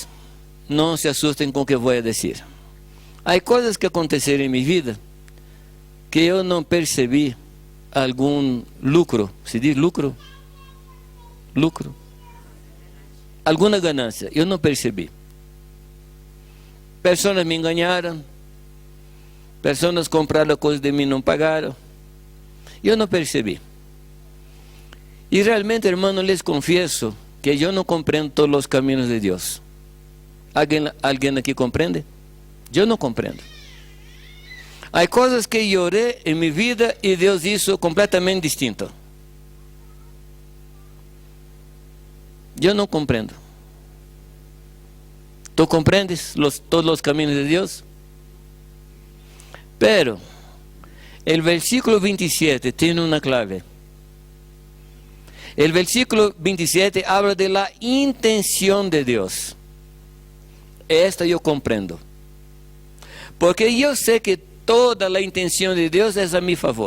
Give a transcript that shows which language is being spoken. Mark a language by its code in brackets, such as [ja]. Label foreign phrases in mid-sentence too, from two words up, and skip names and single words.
[es] No se asusten con lo que voy a decir. Hay cosas que aconteceron en mi vida que yo no percibí algún lucro. ¿Se dice lucro? Lucro. Alguna ganancia. Yo no percibí. Personas me engañaron. [pt] Personas compraram coisas de mim e não pagaram. Eu não percebi. E realmente, [es] hermano, les confieso que [pt] eu não compreendo todos os caminhos de Deus. ¿Alguém aqui compreende? Eu não compreendo. Há coisas que eu orei em minha vida e Deus [es] hizo completamente distinto. [pt] Eu não compreendo. [es] ¿Tú comprendes [pt] todos os caminhos de Deus? [es] Pero el versículo 27 tiene una clave. El versículo 27 habla de la intención de Dios. Esta yo comprendo. Porque yo sé que toda la intención de Dios es a mi favor.